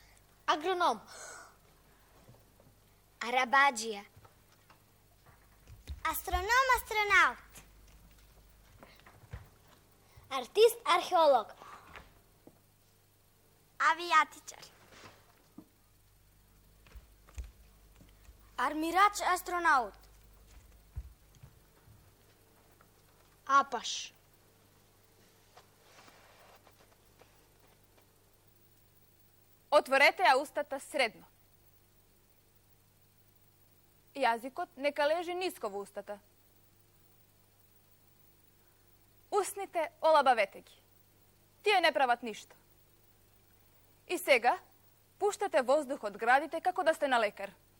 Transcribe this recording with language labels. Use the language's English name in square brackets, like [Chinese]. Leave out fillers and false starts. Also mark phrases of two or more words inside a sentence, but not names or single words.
[Macedonian] Агроном. Арабаджија. Астроном, астронаут. Артист, археолог. Avijatičar. Армирач, астронаут. Apaš. Otvorete устата средно. Јазикот нека лежи ниско во устата. Усните олабавете ги. Тие не прават ништо. И сега пуштате воздух од градите како да сте на лекар.